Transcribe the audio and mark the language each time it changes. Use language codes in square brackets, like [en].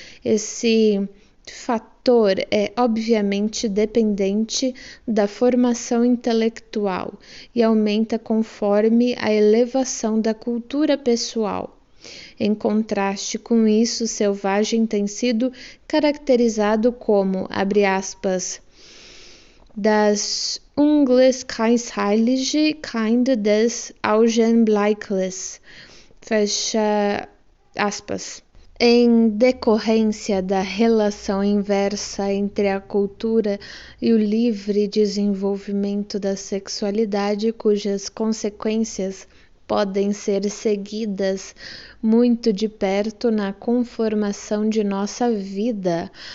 [pt] Esse fator é obviamente dependente da formação intelectual e aumenta conforme a elevação da cultura pessoal. Em contraste com isso, o selvagem tem sido caracterizado como, abre aspas, [de] Das Ungleichheitliche Kind des Augenblickes. [pt] Fecha aspas. Em decorrência da relação inversa entre a cultura e o livre desenvolvimento da sexualidade, cujas consequências podem ser seguidas muito de perto na conformação de nossa vida,